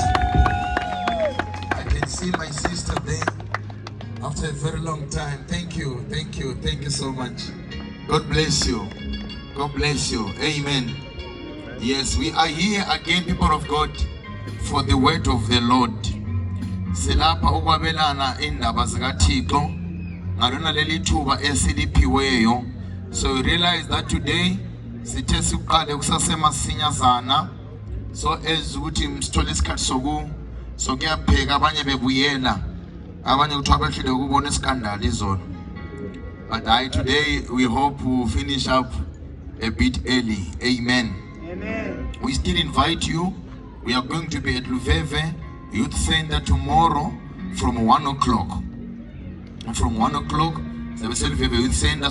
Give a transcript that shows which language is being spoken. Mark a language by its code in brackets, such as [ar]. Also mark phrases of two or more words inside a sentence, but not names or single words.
[en] I can see my sister there after a very long time. Thank you. Thank you. Thank you so much. God bless you. God bless you. Amen. Yes, we are here again, people of God, for the word of the Lord. [nd] Silapha ukwabelana indaba zikaThixo ngalona leli thuba esiliphiweyo. [en] So we realize that today [nd] sithe siqale kusasemasinyazana, [en] so as [nd] ukuthi msithole isikhathi sokuyapheka, abanye bebuyela, abanye kuthiwa behlile ukubona iskandal izolo. [en] But today we hope to finish up a bit early. Amen. We still invite you. We are going to be at Luveve Youth Center tomorrow from 1 o'clock. From 1 o'clock, Youth Center.